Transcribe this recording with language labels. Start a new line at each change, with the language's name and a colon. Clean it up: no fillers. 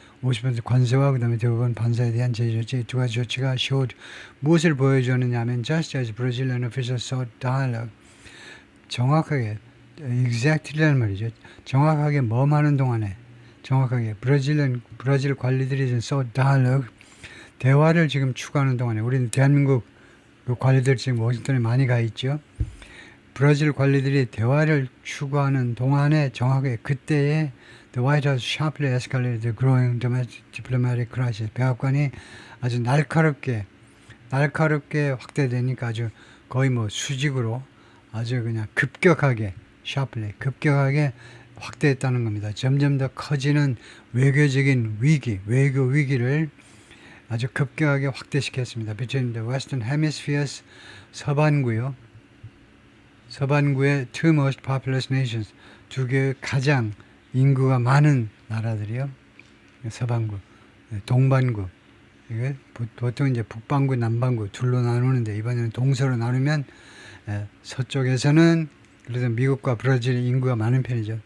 Korean: 50% 관세와 그다음에 대법원 판사에 대한 제재 조치 두 가지 조치가
English: showed
Korean: 무엇을 보여주느냐 하면
English: just as Brazilian officials sought dialogue
Korean: 정확하게
English: exactly
Korean: 라는 말이죠. 정확하게 뭐하는 동안에 정확하게 브라질 관리들이
English: sought dialogue
Korean: 대화를 지금 추구하는 동안에 우리는 대한민국 그 관리들 지금 워싱턴에 많이 가 있죠. 브라질 관리들이 대화를 추구하는 동안에 정확하게 그때에
English: The White House sharply escalated the growing domestic diplomatic crisis.
Korean: 백악관이 아주 날카롭게 확대되니까 아주 거의 뭐 수직으로 아주 그냥 급격하게 급격하게 확대했다는 겁니다. 점점 더 커지는 외교적인 외교 위기를 아주 급격하게 확대시켰습니다.
English: Between the Western Hemispheres
Korean: 서반구의
English: two most populous nations
Korean: 두 개의 가장 인구가 많은 나라들이요. 서반구, 동반구. 이게 보통 이제 북반구, 남반구 둘로 나누는데 이번에는 동서로 나누면 서쪽에서는 그래서 미국과 브라질의 인구가 많은 편이죠.